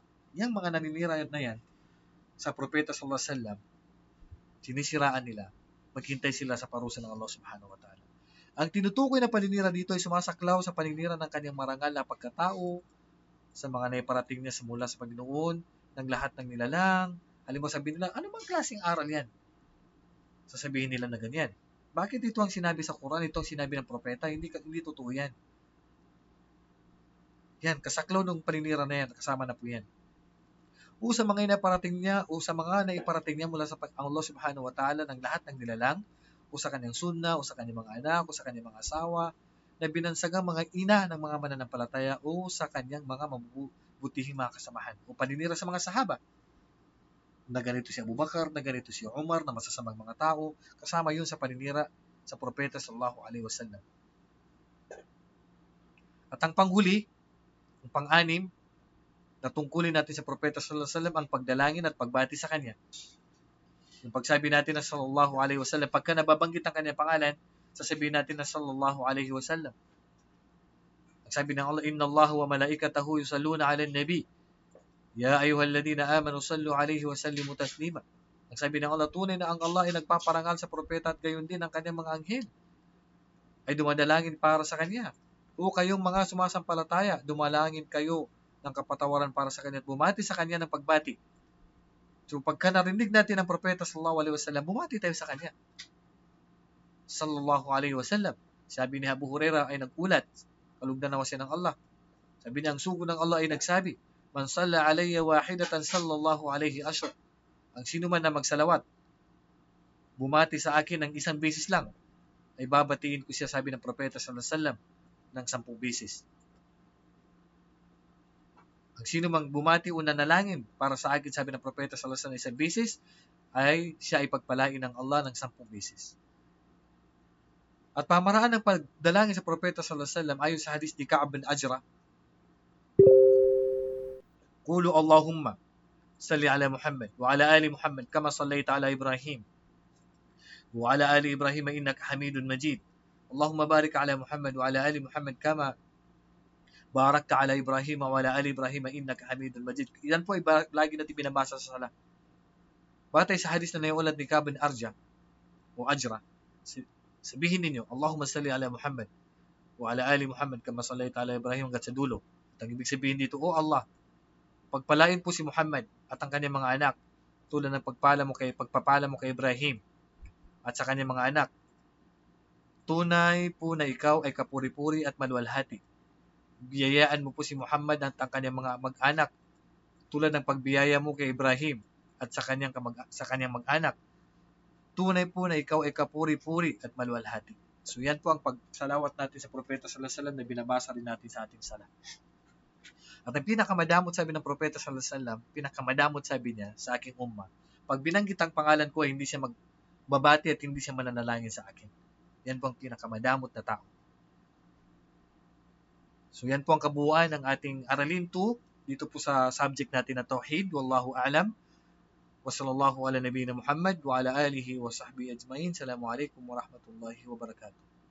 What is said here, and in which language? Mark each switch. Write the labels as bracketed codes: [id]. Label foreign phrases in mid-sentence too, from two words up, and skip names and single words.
[tl] Yung mga naninira na yan sa propeta [ar] صلى الله عليه وسلم, [tl] sinisiraan nila, maghintay sila sa parusa ng Allah [ar] سبحانه وتعالى. [tl] Ang tinutukoy na paninira dito ay sumasaklaw sa paninira ng kanyang marangal na pagkatao, sa mga naiparating niya mula sa Panginoon, ng lahat ng nilalang. Halimbawa sabihin nila, ano bang klaseng aral yan? Sasabihin nila na ganyan. Bakit ito ang sinabi sa Quran, ito ang sinabi ng propeta? Hindi totoo yan. Yan, kasaklaw ng paninira na yan, kasama na po yan. O sa mga naiparating niya mula sa Allah [ar] سبحانه وتعالى [tl] ng lahat ng nilalang, o sa kanyang sunna, o sa kanyang mga anak, o sa kanyang mga asawa, na binansagang mga ina ng mga mananampalataya, o sa kanyang mga mabubutihing mga kasamahan, o paninira sa mga sahaba, na ganito si Abu Bakar, na ganito si Umar, na masasamang mga tao, kasama yun sa paninira sa propeta [ar] صلى الله عليه وسلم. [tl] At ang panghuli, ang pang-anim, na tungkulin natin sa propeta [ar] صلى الله عليه وسلم [tl] ang pagdalangin at pagbati sa kanya. Yung pagsabi natin na [ar] صلى الله عليه وسلم, [tl] pagka nababanggit ang kanyang pangalan, sasabihin natin na [ar] صلى الله عليه وسلم. [tl] Ang sabi ng Allah, [ar] إن الله وملائكته يصلون على النبي. يا أيها الذين آمنوا صلوا عليه وسلموا تسليما. [tl] Ang sabi ng Allah, tunay na ang Allah ay nagpaparangal sa propeta at gayon din ang kanyang mga anghel ay dumadalangin para sa kanya. O kayong mga sumasampalataya, dumalangin kayo ng kapatawaran para sa kanya at bumati sa kanya ng pagbati. So pagka narinig natin ang propeta [ar] صلى الله عليه وسلم, [tl] bumati tayo sa kanya. [ar] صلى الله عليه وسلم. [tl] Sabi ni Abu Hurairah ay nagulat, kalugdan nawa siya ng Allah. Sabi niya, ang sugo ng Allah ay nagsabi, [ar] من صلى علي واحدة صلى الله عليه عشرا. [tl] Ang sino man na magsalawat, bumati sa akin ng isang beses lang, ay babatiin ko siya, sabi ng propeta [ar] صلى الله عليه وسلم, [tl] ng 10 beses. Ang sino mang bumati o nanalangin para sa akin, sabi ng propeta [ar] صلى الله عليه وسلم, [tl] isang beses, ay siya ay pagpalain ng Allah ng 10 beses. At pamaraan ng pagdalangin sa propeta [ar] صلى الله عليه وسلم [tl] ayon sa hadis ni Ka'ab bin Ajra, [ar] قولوا اللهم صل على محمد وعلى آل محمد كما صليت على إبراهيم وعلى آل إبراهيم إنك حميد مجيد. اللهم بارك على محمد وعلى آل محمد كما باركت على إبراهيم وعلى آل إبراهيم إنك حميد مجيد. [tl] Yan po ay lagi natin binabasa sa sala. Batay sa hadis na naiulat ni Ka'ab bin Arja o Ajra, sabihin ninyo, [ar] اللهم صل على محمد وعلى آل محمد كما صليت على إبراهيم [tl] hanggang sa dulo. At ang ibig sabihin dito, O Allah, pagpalain po si Muhammad at ang kanyang mga anak tulad ng pagpapala mo kay Ibrahim at sa kanyang mga anak. Tunay po na ikaw ay kapuri-puri at maluwalhati. Biyayaan mo po si Muhammad at ang kanyang mga mag-anak tulad ng pagbiyaya mo kay Ibrahim at sa kanyang mag-anak. Tunay po na ikaw ay kapuri-puri at maluwalhati. So yan po ang pagsalawat natin sa propeta [ar] صلى الله عليه وسلم [tl] na binabasa rin natin sa ating sala. At ang pinakamadamot sabi ng propeta [ar] صلى الله عليه وسلم, [tl] pinakamadamot sabi niya sa aking umma, pag binanggit ang pangalan ko, hindi siya magbabati at hindi siya mananalangin sa akin. Yan po ang pinakamadamot na tao. So yan po ang kabuuan ng ating aralin 2 dito po sa subject natin na Tauhid. [ar] والله أعلم. وصلى الله على نبينا محمد وعلى آله وصحبه أجمعين. السلام عليكم ورحمة الله وبركاته.